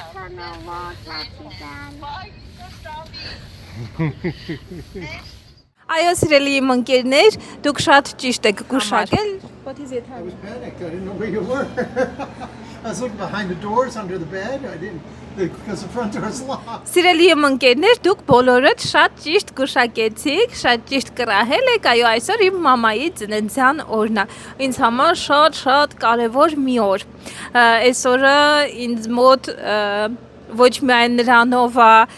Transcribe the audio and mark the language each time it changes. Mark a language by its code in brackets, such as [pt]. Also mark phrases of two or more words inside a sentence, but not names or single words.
[hy] Այո, սիրելի իմ ընկերներ, դուք շատ ճիշտ եք գուշակել։ [en] I was panicked. I didn't know where you were. I was looking behind the doors under the bed. I didn't because the front door is locked. [hy] Սիրելի իմ ընկերներ, դուք բոլորդ շատ ճիշտ գուշակեցիք, շատ ճիշտ կռահել եք, այո, այսօր իմ մամայի ծննդյան օրն է։ Ինձ համար շատ կարևոր մի օր։ Այս օրը ինձ մոտ ոչ միայն նրանով է